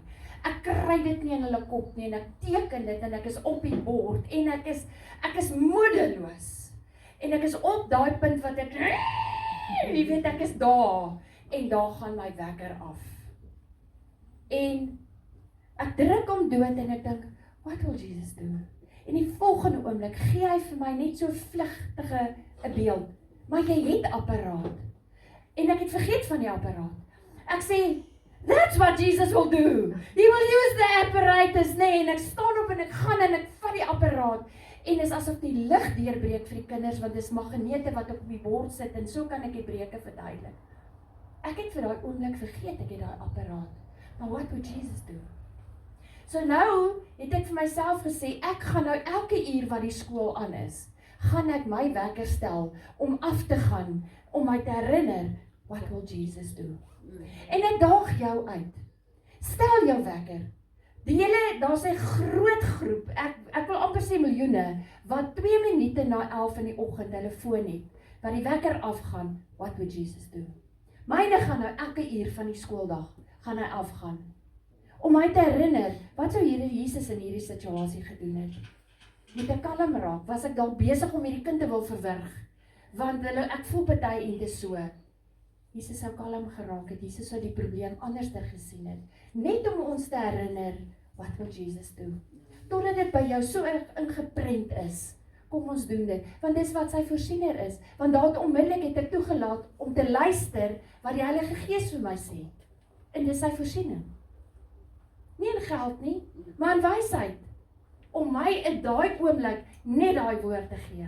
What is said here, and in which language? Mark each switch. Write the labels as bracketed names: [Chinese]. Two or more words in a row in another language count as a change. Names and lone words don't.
[Afrikaans] Ek kry dit nie in hulle kop nie en ek teken dit en ek is op die bord en ek is moedeloos. En ek is op daai punt wat ek weet ek is daar en daar gaan my wekker af. En Ek druk hom dood en ek dink, [English] what will Jesus do? [Afrikaans] En die volgende oomblik gee hy vir my net so vlugtige 'n beeld. Maar jy het apparaat. En ek het vergeet van die apparaat. Ek sê, [English] that's what Jesus will do. He will use the apparatus, [Afrikaans] nee, en ek staan op en ek gaan en ek vat die apparaat. En is asof die lig deurbreek vir die kinders, want dis magnete wat op die bord sit, en so kan ek die breuke verduidelik. Ek het vir daai oomblik vergeet, ek het daai apparaat. [English] Maar what would Jesus do? [Afrikaans] So nou het ek vir myself gesê, ek gaan nou elke uur wat die skool aan is, gaan ek my wekker stel om af te gaan, om my te herinner, [English] what will Jesus do? [Afrikaans] En ek daag jou uit. Stel jou wekker. Daar's 'n groot groep, ek wil amper sê miljoene, wat 2 minute na 11 in die oggend hulle foon het, wat die wekker afgaan, [English] what would Jesus do? [Afrikaans] Myne gaan nou elke uur van die skooldag, gaan hy afgaan. Om my te herinner, wat sou Jesus in hierdie situasie gedoen het? Moet ek kalm raak? Was ek dalk besig om hierdie kind te wil verwrig? Want ek voel party en dit so. Jesus sou kalm geraak het, Jesus sou die probleem anderster gesien het. Net om ons te herinner, [English] what will Jesus do? [Afrikaans] Totdat dit by jou so ingeprent is, kom ons doen dit, want dis wat sy voorsiener is, want daar het onmiddellik het ek toegelaat om te luister wat die Heilige Gees vir my sê, en dis sy voorsiening. Nie in geld nie, maar in wysheid, om my in daai oomblik net daai woord te gee.